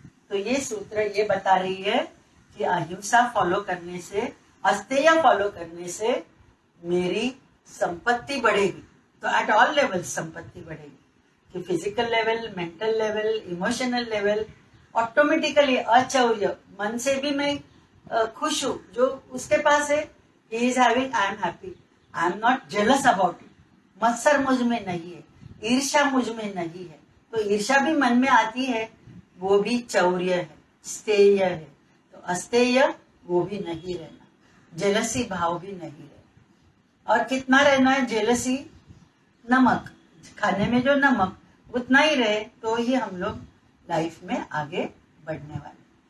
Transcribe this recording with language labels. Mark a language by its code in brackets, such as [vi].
[hi] तो ये सूत्र ये बता रही है कि अहिंसा फॉलो करने से, अस्तेय फॉलो करने से मेरी संपत्ति बढ़ेगी। तो [en] at all level [hi] संपत्ति बढ़ेगी, कि physical level, mental level, emotional level, automatically अचौर्य मन से भी मैं खुश हूँ। जो उसके पास है, [en] he is having, I am happy, I am not jealous about it। [hi] मत्सर मुझ में नहीं है, ईर्ष्या मुझ में नहीं है। तो ईर्ष्या भी मन में आती है, वो भी चौर्य है, स्तेय है। तो अस्तेय वो भी नहीं रहना, जेलसी भाव भी नहीं रहना। और कितना रहना है जेलसी? नमक, खाने में जो नमक उतना ही रहे तो ही हम लोग लाइफ में आगे बढ़ने वाले।